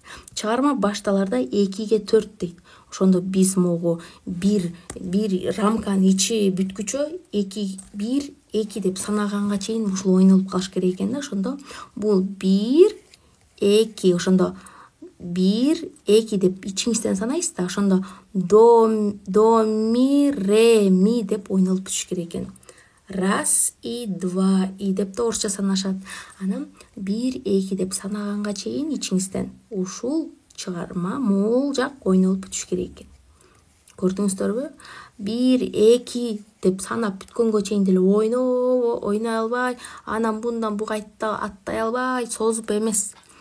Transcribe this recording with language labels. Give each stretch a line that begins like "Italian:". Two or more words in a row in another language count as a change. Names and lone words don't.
Kyrgyz: Чыгарма башталарда 2-ге 4 дейт. Ошондо биз могу бир рамканын ичи бүткүчө 1-2 деп санаганга чейин ушул ойнолуп калыш керек экен да. Ошондо бул 1-2, ошондо 1-2 деп ичиңизден санайсыз да. Ошондо до, ми, ре, ми деп ойнолуп бүтүш керек экен. 1 и 2 и деп да орусча санашат. Анан 1-2 деп санаганга чейин ичиңизден ушул чыгарма могул жак ойнолуп бүтүш керек экен. Көрдүңүздөрбү? 1-2 деп санап бүткөнгө чейин деле ойной албай, анан bundan буга аттай албай, созуп эмес.